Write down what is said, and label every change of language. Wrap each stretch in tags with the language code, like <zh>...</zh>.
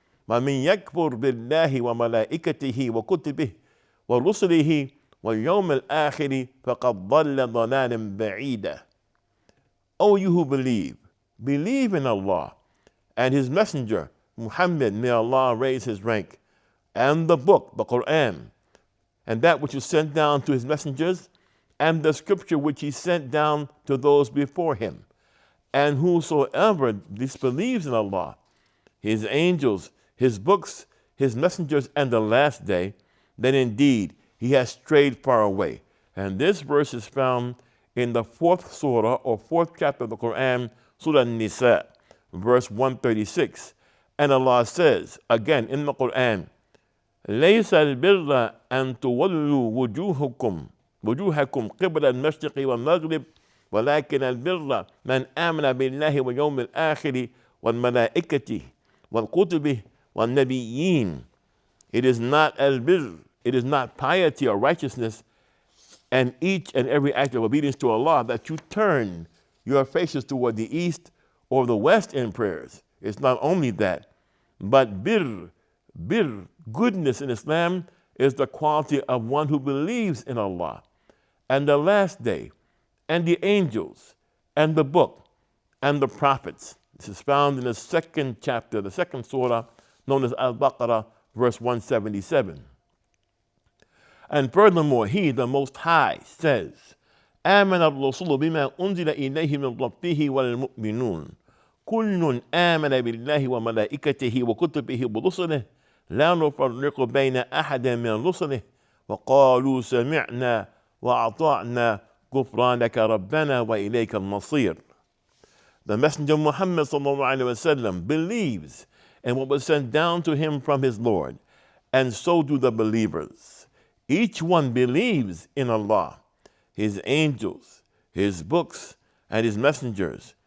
<ar>ومن يكفر بالله وملائكته وكتبه ورسله واليوم الآخر فقد ضل ضلالا بعيدا."</ar> <en>O you who believe in Allah and His Messenger Muhammad, may Allah raise his rank, and the book, the Quran, and that which was sent down to His messengers, and the scripture which He sent down to those before Him. And whosoever disbelieves in Allah, His angels, His books, His messengers, and the last day, then indeed he has strayed far away. And this verse is found in the 4th surah or 4th chapter of the Quran, Surah Nisa, verse 136. And Allah says, again in the Quran,</en> <ar>لَيْسَ الْبِرَّ أَن تُوَلُّوا وُجُوهَكُمْ قِبْلَ الْمَشْرِقِ وَالْمَغْرِبِ وَلَكِنَ الْبِرَّ مَنْ آمَنَ بِاللَّهِ وَالْيَوْمِ الْآخِرِ وَالْمَلَائِكَةِ وَالْكُتُبِ وَالنَّبِيِّينَ.</ar> <en>It is not al-birr, it is not piety or righteousness and each and every act of obedience to Allah that you turn your faces toward the east or the west in prayers. It's not only that, but birr, goodness in Islam is the quality of one who believes in Allah and the last day and the angels and the book and the prophets. This is found in the 2nd chapter, the 2nd surah, known as Al-Baqarah, verse 177. And furthermore, He, the Most High, says,</en> <ar>آمن الرسول بما أنزل إليه من ربه والمؤمنون كل آمن بالله وملائكته وكتبه ورسله لا نفرق بين أحد من رسله وقالوا سمعنا وأطعنا غفرانك ربنا وإليك المصير.</ar> <en>The Messenger Muhammad sallallahu alaihi wasallam believes in what was sent down to him from his Lord, and so do the believers. Each one believes in Allah, His angels, His books, and His messengers.</en>